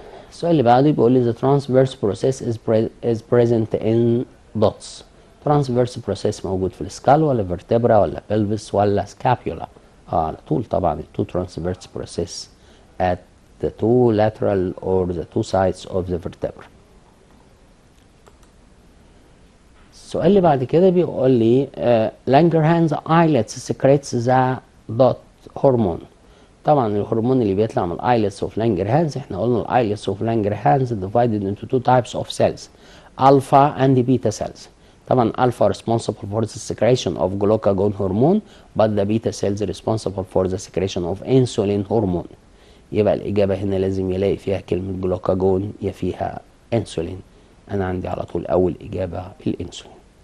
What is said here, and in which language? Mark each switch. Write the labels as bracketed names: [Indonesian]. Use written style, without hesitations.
[Arabic] السؤال اللي بعده بيقول لي [English] the transverse process is present in dots. transverse process [Arabic] موجود في السكال ولا [English] vertebra ولا pelvis ولا scapula؟ على طول طبعا التو transverse process at the two lateral or the two sides of the vertebra. [Arabic] السؤال اللي بعد كده بيقول لي [English] Langerhans islets secretes the dot hormone. [Arabic] طبعا الهرمون اللي بيطلع من الايلتس اوف لانجرهانز احنا قلنا الايلتس اوف لانجرهانز [English] divided into two types of cells alpha and beta cells. طبعا alpha responsible for the secretion of glucagon hormone but the beta cells responsible for the secretion of insulin hormone. [Arabic] يبقى الإجابة هنا لازم يلاقي فيها كلمة جلوكاجون يا فيها انسولين. أنا عندي على طول أول إجابة الانسولين.